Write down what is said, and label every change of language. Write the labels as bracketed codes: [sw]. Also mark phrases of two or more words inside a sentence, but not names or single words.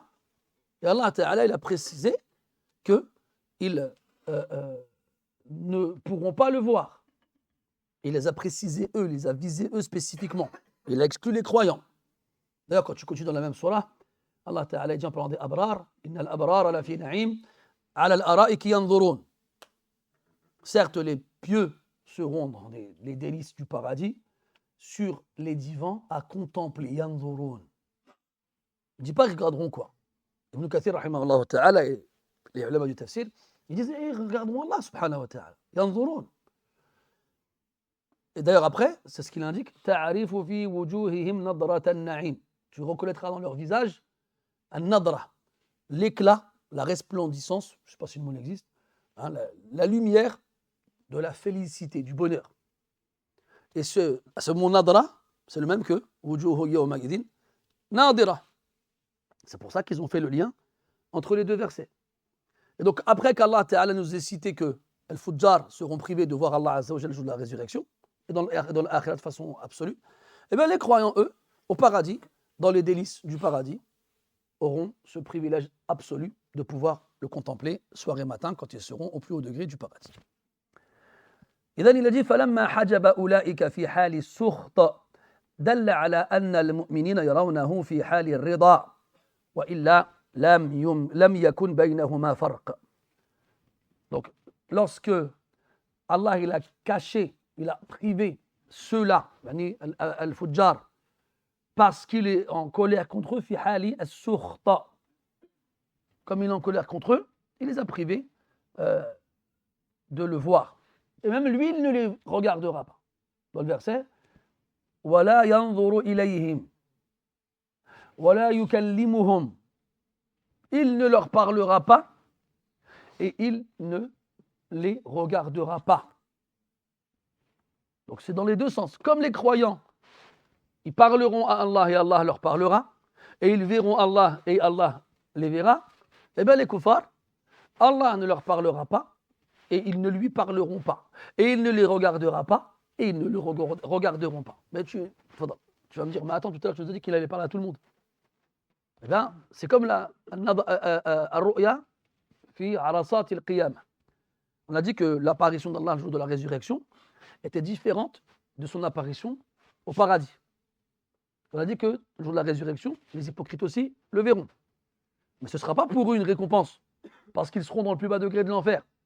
[fr] Et Allah Ta'ala, il a précisé qu'ils ne pourront pas le voir. Il les a précisés eux, il les a visés eux spécifiquement. Il a exclu les croyants. D'ailleurs, quand tu continues dans la même surah, Allah Ta'ala dit en parlant des abrar, [ar] إن الأبرار لفي نعيم على الأرائك ينظرون. [fr] Certes, les pieux seront dans les délices du paradis, sur les divans à contempler, yanzurun. Il ne dit pas qu'ils regarderont quoi. Ibn Kathir, [ar] رحمه الله تعالى, [fr] et les ulama du tafsir, ils disent, regarderont Allah, [ar] سبحانه وتعالى, [fr] yanzurun. Et d'ailleurs, après, c'est ce qu'il indique, [ar] تعرف في وجوههم نضرة النعيم. [fr] Tu reconnaîtras dans leur visage un nadra, l'éclat, la resplendissance, je ne sais pas si le mot existe, hein, la lumière de la félicité, du bonheur. Et ce mot nadra, c'est le même que [ar] وجوه يومئذ ناضرة. [fr] C'est pour ça qu'ils ont fait le lien entre les deux versets. Et donc, après qu'Allah Ta'ala nous ait cité que les fujjar seront privés de voir Allah [ar] عز وجل [fr] le jour de la résurrection, et dans l'akhirat de façon absolue, et bien les croyants, eux, au paradis, dans les délices du paradis, auront ce privilège absolu de pouvoir le contempler soir et matin quand ils seront au plus haut degré du paradis. [ar] إذن [fr] il a dit [ar] فلما حجب أولئك في حال السخط دل على أن المؤمنين يرونه في حال الرضا وإلا لم يكن بينهما فرق. [fr] Donc lorsque Allah il a caché, il a privé ceux-là, al-fujjar, parce qu'il est en colère contre eux, [ar] في حال السخط. [fr] Comme il est en colère contre eux, il les a privés de le voir. Et même lui, il ne les regardera pas. Dans le verset, [ar] وَلَا يَنْظُرُ إِلَيْهِمْ وَلَا يُكَلِّمُهُمْ. [fr] Il ne leur parlera pas et il ne les regardera pas. Donc c'est dans les deux sens. Comme les croyants, ils parleront à Allah et Allah leur parlera, et ils verront Allah et Allah les verra, et bien les kuffars, Allah ne leur parlera pas, et ils ne lui parleront pas, et il ne les regardera pas, et ils ne le regarderont pas. Mais tu vas me dire, mais attends, tout à l'heure, je vous ai dit qu'il allait parler à tout le monde. Eh bien, c'est comme la [ar] الرؤية في عرصات القيامة. [fr] On a dit que l'apparition d'Allah le jour de la résurrection était différente de son apparition au paradis. On a dit que le jour de la résurrection, les hypocrites aussi le verront. Mais ce ne sera pas pour eux une récompense, parce qu'ils seront dans le plus bas degré de l'enfer.